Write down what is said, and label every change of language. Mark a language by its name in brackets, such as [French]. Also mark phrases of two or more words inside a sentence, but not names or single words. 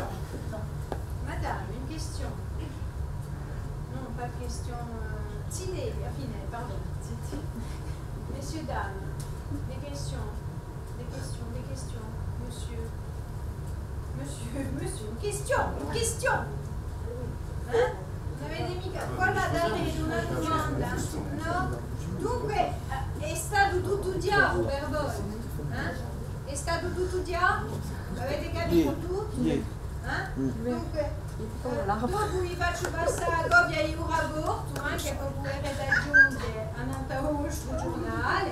[French] Madame, une question? Non, pas de question. Tine, pardon. Messieurs, dames, des questions, monsieur. Une question. Hein? [Italian] Non avete mica quella da dire una domanda? No? Dunque, è stato tutto chiaro per voi? È stato tutto chiaro? Avete capito tutto? Dunque, dopo vi faccio passare la copia di un rapporto che potete aggiungere a un vostro giornale.